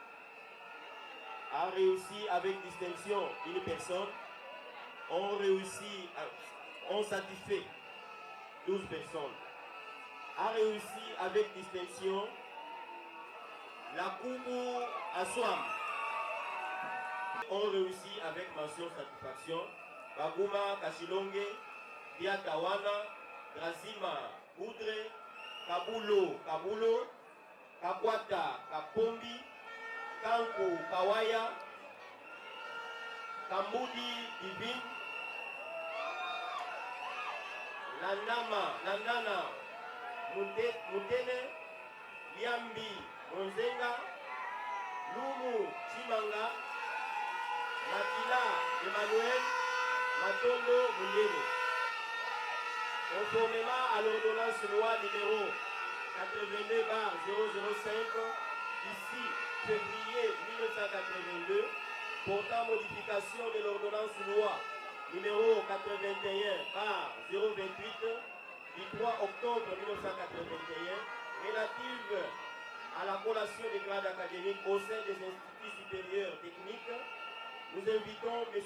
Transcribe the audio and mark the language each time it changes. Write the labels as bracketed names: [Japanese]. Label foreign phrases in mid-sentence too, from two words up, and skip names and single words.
[French] A réussi avec distinction une personne, on satisfait 12 personnes. A réussi avec distinction la Koubou Aswam. On réussit avec mention satisfaction Baguma Kashilonge, Diatawana, Grazima Boudre, Kabulo Kabulo, Kakwata Kapombi, Kanku Kawaya, Kambudi Divine, Nandana Mutene, Liambi Monzenga, Lumu Chimanga, Matila Emmanuel, Matondo Mundene. Conformément à l'ordonnance loi numéro 82/005 d'ici février 1982 portant modification de l'ordonnance loi numéro 81/028 du 3 octobre 1981 relative à la collation des grades académiques au sein des instituts supérieurs techniques, nous invitons M.